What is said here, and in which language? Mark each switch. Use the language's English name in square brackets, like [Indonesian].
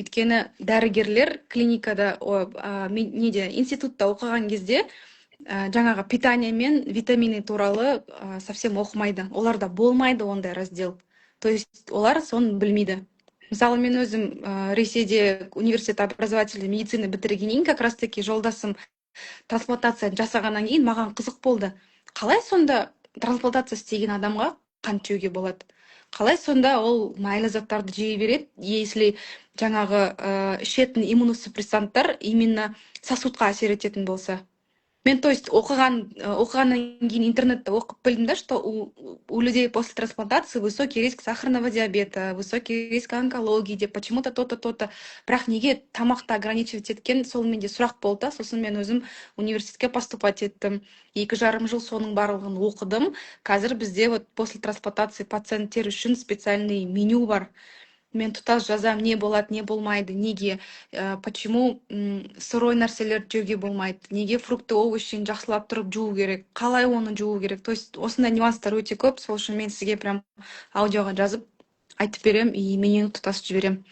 [Kazakh] Өйткені дәрігерлер клиникада, институтта оқыған кезде жаңағы питание мен витамины туралы совсем оқымайды. Оларда болмайды ондай раздел. То есть олар соны білмейді. Мысалы, мен өзім Ресейде университет образовательной медицины бітіргеннен кейін, как раз таки жолдасым трансплантация жасағаннан кейін маған қызық болды. Қалай сонда трансплантация істеген адамға қант жеуге болады? Қалай сонда ол майлы заттарды жей береді, если жаңағы ішетін иммуносупрессанттар именно сосудқа әсер ететін болса? [Russian] Мен, то есть, оқығаннан кейін интернетте оқып білдім да, что у людей после трансплантации высокий риск сахарного диабета, высокий риск онкологии деп, почему-то то-то, то-то. [Kazakh] Бірақ неге тамақты ограничивать еткен, сол менде сұрақ болды. Сосын мен өзім университетке поступать еттім. 2,5 жыл соның барлығын оқыдым. Қазір бізде вот после трансплантации пациенттер үшін специальный меню бар. Мен тұтас жазам, не болады, не болмайды, неге, почему сырой нәрселер жеуге болмайды, неге фрукты овощин жақсылап тұрып жуу керек, қалай оны жуу керек. То есть осындай нюанстар өте көп, сол үшін мен сізге прям аудиоға жазып айтып берем, и менен тұтас жіберем.